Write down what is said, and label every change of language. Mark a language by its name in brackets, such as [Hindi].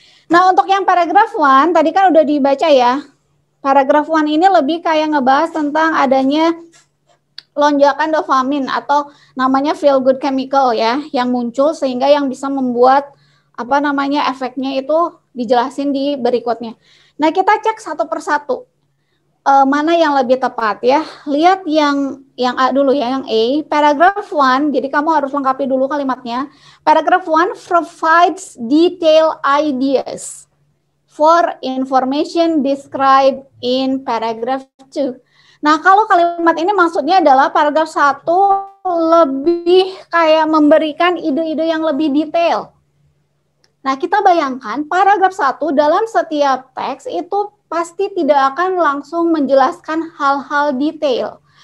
[Indonesian] Nah, untuk yang paragraf 1, tadi kan udah dibaca ya, paragraf 1 ini lebih kayak ngebahas tentang adanya lonjakan dopamin atau namanya feel good chemical ya, yang muncul sehingga yang bisa membuat apa namanya efeknya itu dijelasin di berikutnya. Nah, kita cek satu persatu mana yang lebih tepat ya. Lihat yang A dulu ya, yang A. Paragraph 1, jadi kamu harus lengkapi dulu kalimatnya. [English] Paragraph 1 provides detailed ideas for information described in paragraph 2. [Indonesian] Nah, kalau kalimat ini maksudnya adalah paragraf 1 lebih kayak memberikan ide-ide yang lebih detail. Nah, kita bayangkan paragraf 1 dalam setiap teks itu pasti tidak akan langsung menjelaskan hal-hal detail.